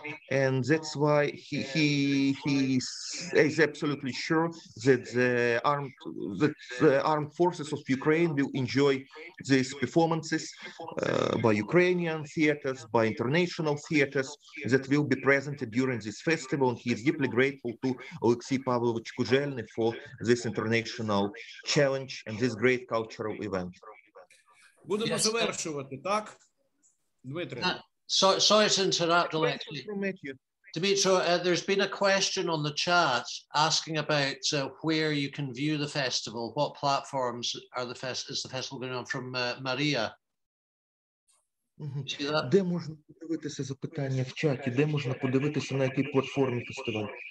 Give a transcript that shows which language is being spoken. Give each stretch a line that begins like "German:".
English: And that's why he is absolutely sure that the armed forces of Ukraine will enjoy these performances by Ukrainian theaters, by international theaters that will be presented during this festival. And he is deeply grateful to Oleksiy Pavlovich Kuzelny for this international challenge and this great cultural event.
Ukrainian: Будемо завершувати, так? Дмитре.
English: Sorry to interrupt, Alexei. Dimitro, there's been a question on the chat asking about where you can view the festival. What platforms are is the festival going on? From Maria.
Ukrainian: Де можна подивитися запитання в чаті? Де можна подивитися, на якій платформі фестиваль?